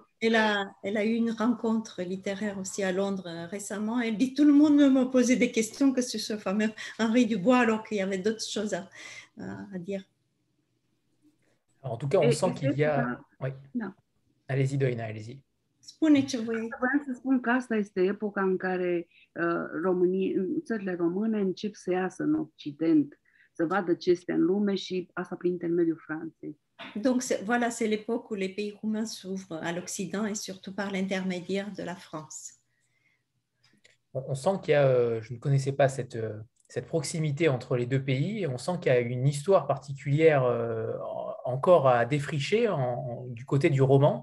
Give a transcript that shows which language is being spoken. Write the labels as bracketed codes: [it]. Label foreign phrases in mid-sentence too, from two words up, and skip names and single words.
[fr] Elle a eu une rencontre littéraire aussi à Londres récemment. Elle dit, tout le monde me posait des questions que sur ce fameux Henri Dubois, alors qu'il y avait d'autres choses à dire. Alors, en tout cas, on sent qu'il y a... Oui. [ro] Da. [fr] Allez-y, Doina, allez-y. [ro] Spune ce voi. Vreau să spun că asta este epoca în care țările române încep să iasă în Occident, să vadă ce este în lume și asta prin intermediul Franței. [fr] Donc voilà, c'est l'époque où les pays roumains s'ouvrent à l'Occident et surtout par l'intermédiaire de la France. On sent qu'il y a, je ne connaissais pas cette proximité entre les deux pays, et on sent qu'il y a une histoire particulière encore à défricher du côté du roman.